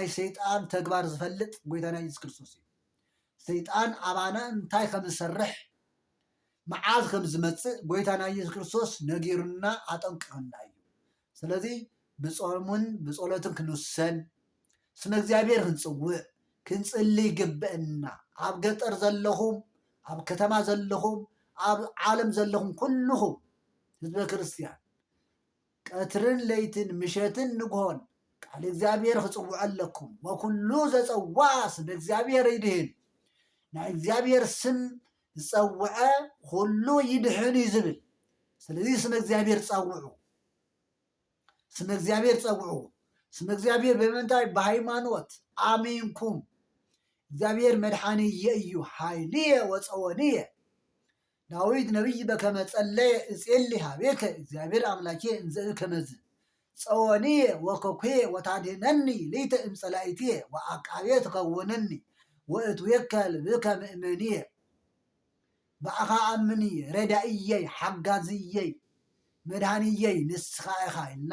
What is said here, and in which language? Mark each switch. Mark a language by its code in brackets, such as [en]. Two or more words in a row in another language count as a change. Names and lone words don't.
[ti] ሰይጣን ተግባር ዝፈልጥ ጎይታና ኢየሱስ ክርስቶስ እዩ። ሰይጣን ኣባና እንታይ ከም ዝሰርሕ መዓዝ ከም ዝመፅእ ጎይታና ኢየሱስ ክርስቶስ ነጊሩና ኣጠንቅቕና እዩ። ስለዚ ብጾምን ብጸሎትን ክንውሰን ስመ እግዚአብሔር ክንጽውዕ ክንጽሊ ይግብአና። ኣብ ገጠር ዘለኹም ኣብ ከተማ ዘለኹም ኣብ ዓለም ዘለኹም ኩልኹም ህዝበ ክርስቲያን ቀትርን ለይትን ምሸትን ንግሆን ቃል እግዚአብሔር ክጽውዕ ኣለኩም [gez] ወኩሉ ዘጸዋ ስም እግዚአብሔር ይድህን [ti] ናይ እግዚአብሔር ስም ዝጸውዐ ኩሉ ይድህን እዩ ዝብል ስለዚህ ስም እግዚአብሔር ጸውዑ ስም እግዚአብሔር ጸውዑ ስም እግዚአብሔር በመንታይ በሃይማኖት አሜንኩም እግዚአብሔር መድኃኒየ እዩ ኃይልየ [gez] ወፀወንየ ዳዊት ነቢይ በከመ ጸለየ እጼሊ ሀቤከ እግዚአብሔር አምላኬ እንዘ ከመዝ ፀወንየ ወኮኩየ ወታድህነኒ ሌተ እምጸላእትየ ወአቃቤ ትከውነኒ ወእትዌከ ልብከ ምእመንየ በአኻ አምንየ [ti] ረዳእየይ ሓጋዝየይ መድኃኒየይ ንስኻ ኢኻ ኢልና